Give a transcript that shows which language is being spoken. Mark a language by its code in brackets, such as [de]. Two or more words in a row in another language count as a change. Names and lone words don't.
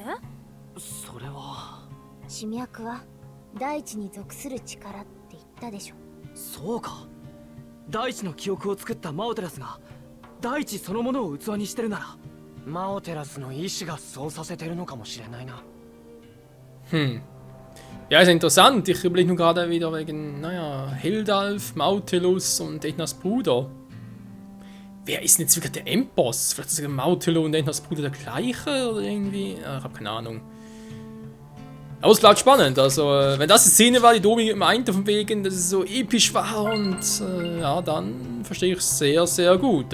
[ja] それは地脈は大地に属する力って言ったでしょ。そうか。大地の記憶を作ったマオテラスが大地そのものを器にしてるなら、マオテラスの意志がそうさせてるのかもしれないな。 [de] Ja, ist interessant. Ich überlege nur gerade wieder wegen, naja, Heldalf, Mautelus und Ethnas Bruder. Wer ist denn jetzt wirklich der Endboss? Vielleicht ist Mautelo und Ethnas Bruder der gleiche oder irgendwie? Ja, ich habe keine Ahnung. Aber es bleibt spannend. Also, wenn das die Szene war, die Domi meinte, von wegen, dass es so episch war und ja, dann verstehe ich es sehr, sehr gut.